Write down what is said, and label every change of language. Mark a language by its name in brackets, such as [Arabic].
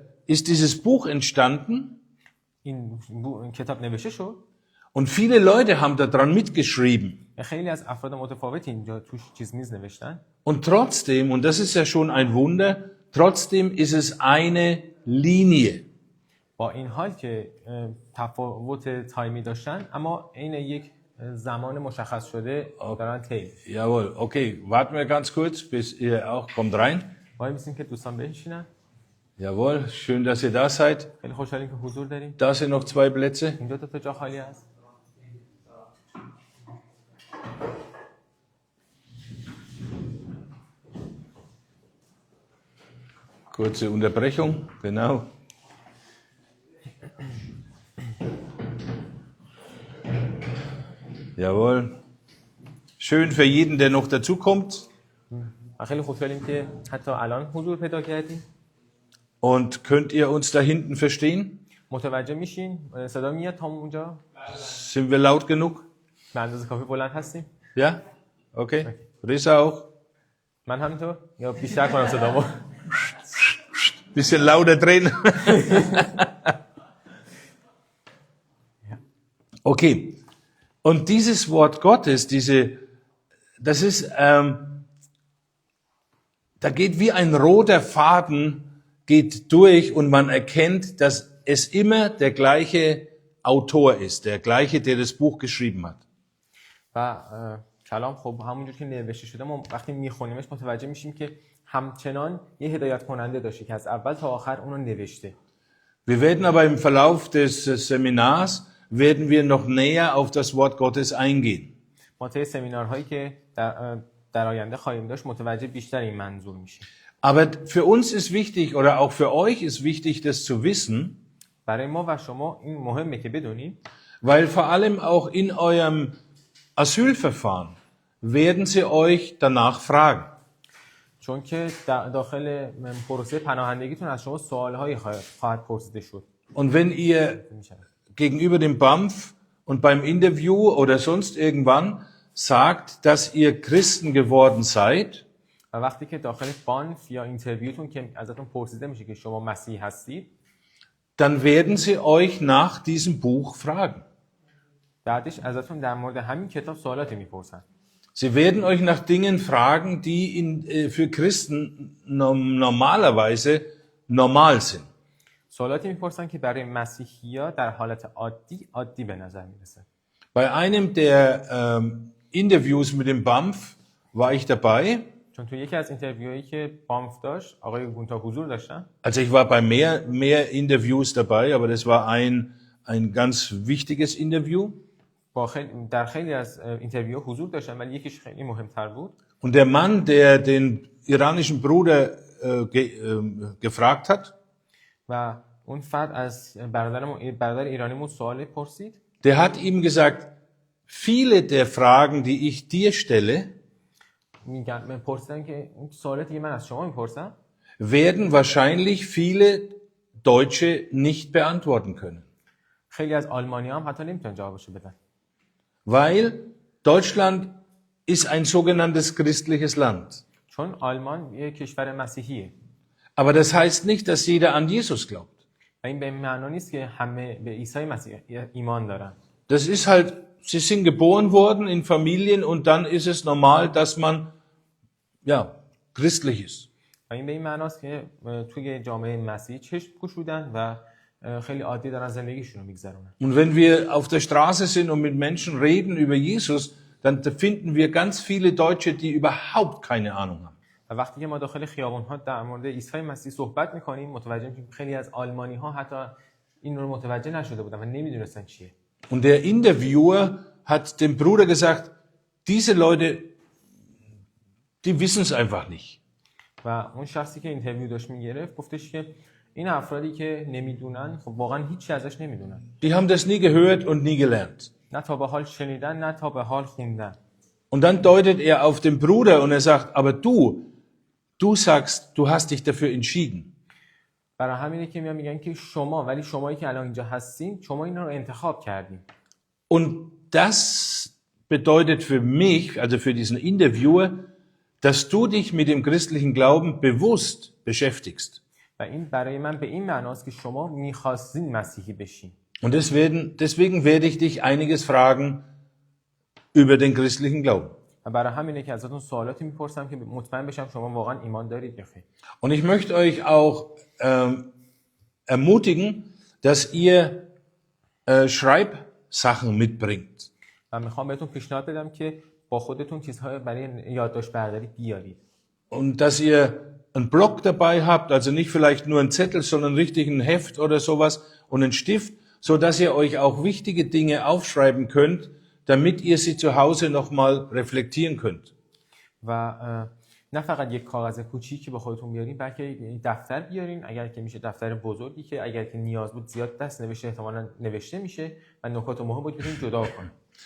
[German] ist dieses Buch entstanden [Persian] این کتاب نوشته شد. [German] und viele Leute haben daran mitgeschrieben. [Persian] خیلی از افراد متفاوتی اینجا توش چیز میز نوشتن. [German] Und trotzdem, und das ist ja schon ein Wunder, trotzdem ist es eine Linie. [Persian] با این حال که تفاوت تایمی داشتن اما این یک زمان مشخص شده دارن طی. [German] Jawohl, okay, warten wir ganz kurz, bis ihr auch kommt rein. [Persian] وای میسیم که دوستان بنشینن. [German] Jawohl, schön, dass ihr da seid. [Persian] خیلی خوشحالیم که حضور داریم. [German] Da sind noch 2 Plätze. [Persian] اینجا دو تا جا خالی هست. [German] Kurze Unterbrechung, genau. Jawohl. Schön für jeden, der noch dazu kommt. [Persian] خیلی خوشحالیم که حتی الان حضور پیدا کردیم. [German] Und könnt ihr uns da hinten verstehen? [Persian] متوجه میشین؟ صدا میاد تا اونجا؟ [German] Sind wir laut genug? [Persian] به اندازه کافی بلند هستیم؟ [German] Ja? Okay. Risa auch? [Persian] من همینطور؟ یا بیشتر کنم صدامو؟ [German] Bisschen lauter drehen. Okay. Und dieses Wort Gottes, das ist, da geht wie ein roter Faden geht durch und man erkennt, dass es immer der gleiche Autor ist, der gleiche, der das Buch geschrieben hat. [Persian] و کلام خب همونجور که نوشته شده ما وقتی میخونیمش متوجه میشیم که همچنان یه هدایت کننده داشته که از اول تا آخر اونو نوشته. [German] Wir werden aber im Verlauf des Seminars werden wir noch näher auf das Wort Gottes eingehen. [Persian] ما طی سمینارهایی که در آینده خواهیم داشت متوجه بیشتر این منظور میشیم. [German] Aber für uns ist wichtig oder auch für euch ist wichtig, das zu wissen, [Persian] برای ما و شما این مهمه که بدونیم [German] weil vor allem auch in eurem Asylverfahren werden sie euch danach fragen. [Persian] چون که داخل پروسه پناهندگیتون از شما سوالهایی خواهد پرسیده شد. [German] Und wenn ihr gegenüber dem BAMF und beim Interview oder sonst irgendwann sagt, dass ihr Christen geworden seid, [Persian] و وقتی که داخل بانف یا اینترویوتون که ازتون پرسیده میشه که شما مسیحی هستید، [German] dann werden sie euch nach diesem Buch fragen. [Persian] بعدش ازتون در مورد همین کتاب سوالاتی میپرسن. [German] Sie werden euch nach Dingen fragen, die für Christen normalerweise normal sind. [Persian] سوالاتی میپرسن که برای مسیحی‌ها در حالت عادی به نظر میرسه. [German] Bei einem der Interviews mit dem BAMF war ich dabei. [Persian] چون تو یکی از اینترویوهایی که بانف داشت آقای گونتا حضور داشتن. [German] Also ich war bei mehr Interviews dabei, aber das war ein ganz wichtiges Interview. [Persian] در خیلی از اینترویوها حضور داشتن ولی یکیش خیلی مهمتر بود. [German] Und der Mann, der den iranischen Bruder gefragt hat, [Persian] و اون فرد از برادر ایرانیمون سوال پرسید. [German] Der hat ihm gesagt, viele der Fragen, die ich dir stelle, [Persian] من پرسیدم که اون سوالاتی که من از شما میپرسم [German] werden wahrscheinlich viele Deutsche nicht beantworten können. [Persian] خیلی از آلمانی‌ها هم حتی نمیتونن جوابشو بدن. [German] Weil Deutschland ist ein sogenanntes christliches Land. [Persian] چون آلمان یک کشور مسیحیه. [German] Aber das heißt nicht, dass jeder an Jesus glaubt. [Persian] و این به معنا نیست که همه به عیسی مسیح ایمان دارن. [German] Das ist halt, sie sind geboren worden in Familien und dann ist es normal, dass man christlich ist. [Persian] و این به این معناست که توی جامعه مسیحی چشم گشودن و خیلی عادی دارن زندگیشون رو میگذرونن. [German] Und wenn wir auf der Straße sind und mit Menschen reden über Jesus, dann finden wir ganz viele Deutsche, die überhaupt keine Ahnung haben. [Persian] و وقتی که ما داخل خیابان‌ها در مورد عیسی مسیح صحبت می‌کنیم متوجه میشیم خیلی از آلمانی‌ها حتی این رو متوجه نشده بودن و نمی‌دونستن چیه. [German] Und der Interviewer hat dem Bruder gesagt, diese Leute, die wissen es einfach nicht. [Persian] و اون شخصی که اینترویو داشت میگرفت گفتش که این افرادی که نمیدونن خب واقعا هیچی ازش نمیدونن. [German] Die haben das nie gehört und nie gelernt. [Persian] نه تا به حال شنیدن نه تا به حال خوندن. [German] Und dann deutet er auf den Bruder und er sagt, aber du sagst, du hast dich dafür entschieden. [Persian] برای همینه که میگن که ولی شمایی که الان اینجا هستین شما این رو انتخاب کردین. [German] Und das bedeutet für mich, also für diesen Interviewer, dass du dich mit dem christlichen Glauben bewusst beschäftigst. [Persian] و این برای من به این معناست که شما می‌خواستین مسیحی بشین. [German] Und deswegen werde ich dich einiges fragen über den christlichen Glauben. [Persian] و برای همینه که ازتون سوالاتی میپرسم که مطمئن بشم شما واقعا ایمان دارید یا خیر. [German] Und ich möchte euch auch ermutigen, dass ihr Schreibsachen mitbringt. [Persian] و میخوام بهتون پیشنهاد بدم که با خودتون چیزهای برای یادداشت برداری بیارید. [German] Und dass ihr einen Block dabei habt, also nicht vielleicht nur einen Zettel, sondern richtig ein Heft oder sowas und einen Stift, so dass ihr euch auch wichtige Dinge aufschreiben könnt, damit ihr sie zu Hause nochmal reflektieren könnt. [Persian] و نه فقط یک کاغذ کوچیکی با خودتون بیارین بلکه دفتر بیارین اگر که میشه دفتر بزرگی که اگر که نیاز بود زیاد دست نوشته احتمالاً نوشته میشه و نکات مهم بود بتونین جدا کنید.